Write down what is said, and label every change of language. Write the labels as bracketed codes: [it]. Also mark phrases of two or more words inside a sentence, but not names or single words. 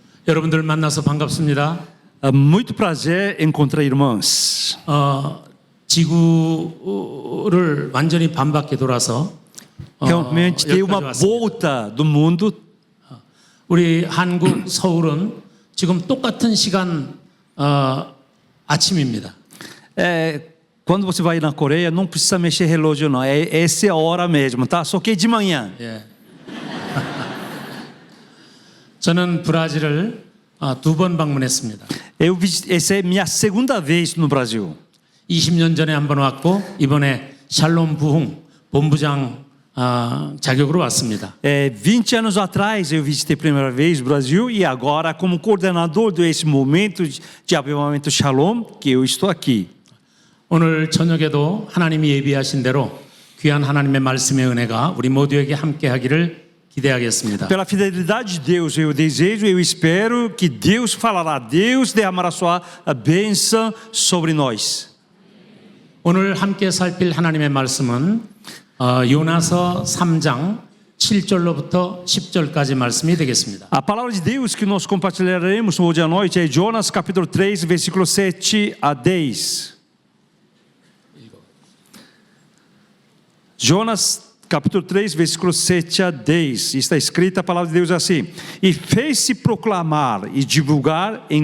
[ko] 여러분들 만나서 반갑습니다. [pt] Muito prazer encontrar irmãs. [ko] 지구를 완전히 반바퀴 돌아서 [pt] Realmente tem uma [ko] 여기까지 왔습니다. [pt] volta do mundo. [ko] 우리 한국 서울은 지금 똑같은 시간 아침입니다. [pt] Quando você vai na Coreia, não precisa mexer relógio não. Essa é a hora mesmo, tá? Só que é de manhã. [ko] 예. 저는 브라질을 2번 방문했습니다. [pt] Essa é minha segunda vez no Brasil. [ko] 20년 전에 한 번 왔고 이번에 샬롬 부흥 본부장 자격으로 왔습니다. [pt] 20 anos atrás eu visitei a primeira vez o Brasil e agora como coordenador desse momento de avivamento Shalom que eu estou aqui. [ko] 오늘 저녁에도 하나님이 예비하신 대로 귀한 하나님의 말씀의 은혜가 우리 모두에게 함께하기를 기대하겠습니다. [pt] Pela fidelidade de Deus, eu desejo, eu espero que Deus falará, Deus derramará sua bênção sobre nós. [ko] 오늘 함께 살필 하나님의 말씀은 요나서 3장 7절로부터 10절까지 말씀이 되겠습니다. [pt] A palavra de Deus que nós compartilharemos hoje à noite é Jonas capítulo 3, versículo 7 a 10. Jonas capítulo 3, versículo 7 a 10, está escrita a palavra de Deus assim: E fez-se proclamar e divulgar em